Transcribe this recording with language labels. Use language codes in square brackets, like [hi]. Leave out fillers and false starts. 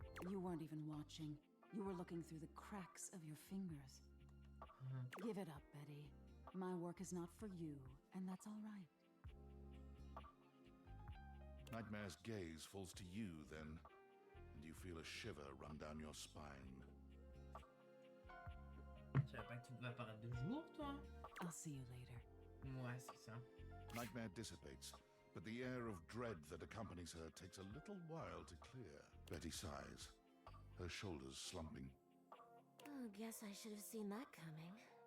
[en] You weren't even watching. You were looking through the cracks of your fingers. Give it up, Betty. My work is not for you, and that's all right. Nightmare's gaze falls to you then, and you feel a shiver run down your spine. [fr] Je savais pas que tu pouvais apparaître de jour, toi? [en] I'll see you later. [fr] Ouais, c'est ça. [en] Nightmare dissipates, but the air of dread that accompanies her takes a little while to clear. Betty sighs, her shoulders slumping. Oh, guess I should have seen that coming.